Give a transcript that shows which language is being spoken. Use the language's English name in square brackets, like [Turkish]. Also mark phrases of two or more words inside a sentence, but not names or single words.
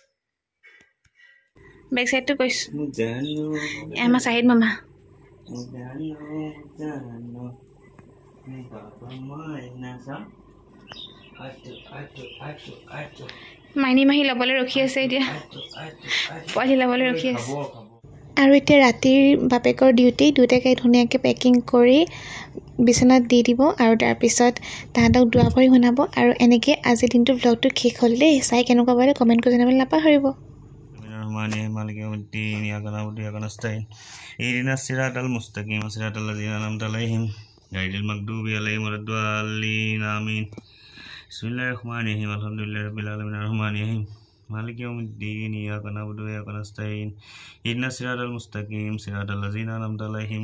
[English] back side [Assamese] কৈছোঁ আমাৰ চাহিদ মামা মাইনী মাহী ল'বলৈ ৰখি আছে এতিয়া পোৱালি ল'বলৈ ৰখি আছে আৰু এতিয়া ৰাতিৰ বাপেকৰ ডিউটি দুটাকে ধুনীয়াকৈ পেকিং কৰি বিচনাত দি দিব আৰু তাৰপিছত তাহাঁতক দোৱা পৰি শুনাব আৰু এনেকৈ আজিৰ দিনটো ব্লগটো শেষ হ'ল দেই। চাই কেনেকুৱা পালে কমেণ্ট কৰি জনাবলৈ নাপাহৰিব। [Arabic] مالك يوم الدين إياك نعبد وإياك نستعين اهدنا الصراط المستقيم صراط الذين أنعمت عليهم